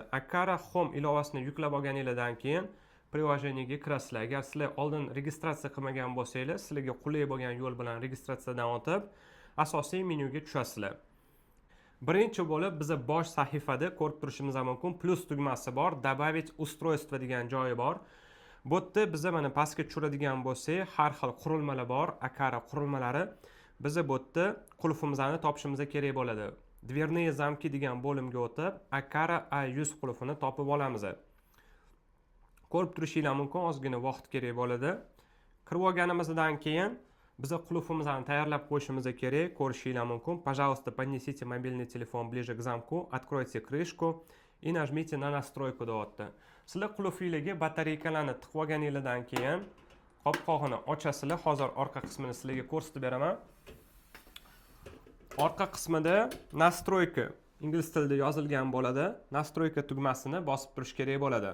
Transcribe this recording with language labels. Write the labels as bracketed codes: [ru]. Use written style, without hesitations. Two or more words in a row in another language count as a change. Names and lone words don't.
[uz] Akara Home ilovasini yuklab olganingizdan keyin приложениеga kirasizlar. Agar sizlar oldin registratsiya qilmagan bo'lsangiz, sizlarga qulay bo'lgan yo'l bilan registratsiyadan o'tib, asosiy menyuga tushasizlar. Birinchi bo'lib, biza bosh sahifada ko'rib turishingiz mumkin, plus tugmasi bor, [ru] добавить устройство [uz] degan joyi bor. Bu yerda biza mana pastga tushiradigan bo'lsak, har xil qurilmalar bor, Akara qurilmalari. Biza bu yerda qulfimizni topishimiz kerak bo'ladi. [ru] Dверные замки [uz] degan bo'limga o'tib, Akara i100 qulfini topib olamiz. Ko'rib turishinglar mumkin, ozgina vaqt kerak bo'ladi. Kirib olganimizdan keyin biz qulfimizni tayyorlab qo'yishimiz kerak. Ko'rishinglar mumkin. [ru] Пожалуйста, поднесите мобильный телефон ближе к замку, откройте крышку и нажмите на настройку deyapti. [uz] Sizlar qulfingizga batareykalarni tiqib olganingizdan keyin qopqog'ini ochasizlar. Hozir orqa qismini sizlarga ko'rsatib beraman. Orqa qismida настройка ingliz tilida yozilgan bo'ladi. Настройка tugmasini bosib turish kerak bo'ladi.